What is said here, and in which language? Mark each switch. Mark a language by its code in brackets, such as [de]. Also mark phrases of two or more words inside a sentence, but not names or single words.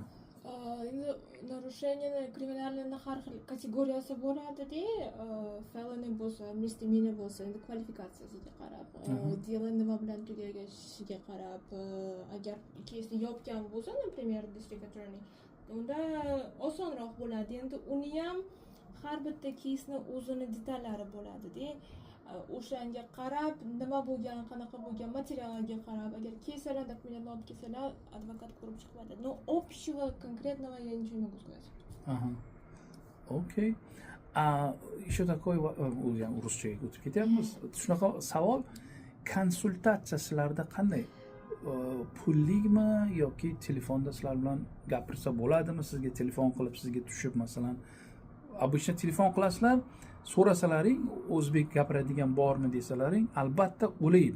[uz] Endi narusheniyaning kriminalning har xil kategoriyasi bo'ladi-da, felony bo'lsa, misdemeanor bo'lsa, endi kvalifikatsiyasiga qarab, delo nima bilan tugagishiga qarab, agar keysni yopgan bo'lsa, например, [en] district attorney, [uz] unda osonroq bo'ladi. Endi uni ham har bitta keysni o'zini detallari bo'ladi-da. O'shanga qarab, nima bo'lgan, qanaqa bo'lgan, materialga qarab, agar kesalar, dokumentlarni olib kelsalar, advokat ko'rib chiqadi. [ru] Но общего конкретного я ничего не могу сказать. Okey. Еще такой, [uz] o'zi ham ruschaga o'tib ketyapmiz. Shunaqa savol, konsultatsiya sizlarda qanday? Pullikmi yoki telefonda sizlar bilan gapirsa bo'ladimi? Sizga telefon qilib, sizga tushib masalan, обычно telefon qilasizlar, so'rasalaring, o'zbek gapiradigan bormi desalaring, albatta o'laydi.